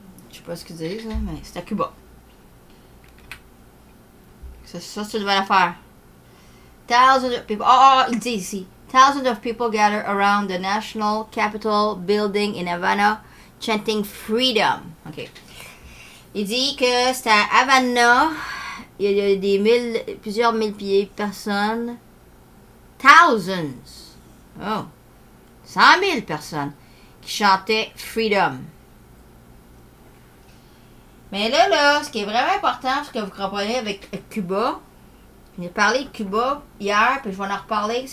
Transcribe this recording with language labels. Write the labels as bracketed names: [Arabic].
[French] Je sais pas ce qu'ils disent, là, mais c'est à Cuba. Ça c'est une bonne affaire. [English] Thousands of people. [French] Oh, il dit ici. [English] Thousands of people gather around the National Capitol building in Havana, chanting freedom. [French] Ok. Il dit que c'est à Havana. Il y a plusieurs mille personnes. Thousands. Oh. 100 000 personnes qui chantaient freedom. Mais là, ce qui est vraiment important, ce que vous comprenez avec Cuba, j'ai parlé de Cuba hier, puis je vais en reparler.